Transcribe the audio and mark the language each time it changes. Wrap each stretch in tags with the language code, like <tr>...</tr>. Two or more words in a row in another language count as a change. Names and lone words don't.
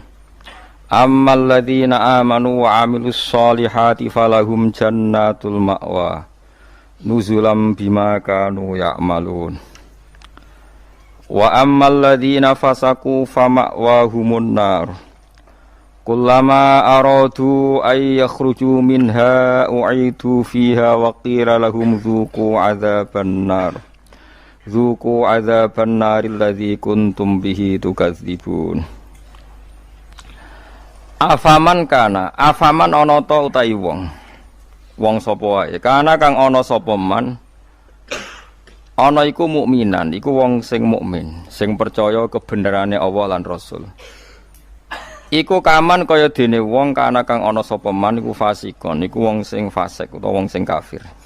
<ar>أما الذين آمنوا وعملوا الصالحات فلهم جنة المأوى نزلا بما كانوا يعملون وأما الذين فسقوا فمأواهم النار كلما أرادوا أن يخرجوا منها أعيدوا فيها وقيل لهم ذوقوا عذاب النار الذي كنتم به تكذبون.</ar> <jv>Afaman ana ta utahi wong sapa wae kana kang ana sapa man ana iku mukminan iku wong sing mukmin sing percaya kebenerane Allah lan Rasul iku kaman kaya dene wong kana kang ana sapa man iku fasikon iku wong sing fasik utawa wong sing kafir.</jv>